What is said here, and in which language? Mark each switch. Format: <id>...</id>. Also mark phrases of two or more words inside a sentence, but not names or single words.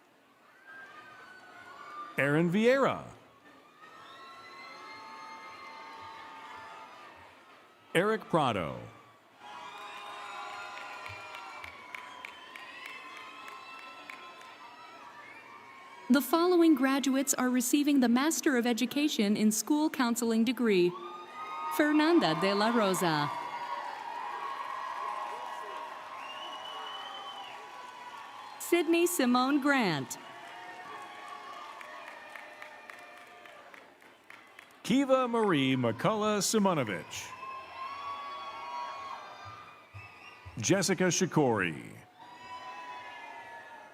<en>Aaron Vieira. Eric Prado. The following graduates are receiving the Master of Education in School Counseling degree. Fernanda de la Rosa. Sydney Simone Grant. Kiva Marie McCullough Simonovich. Jessica Shikori.</en>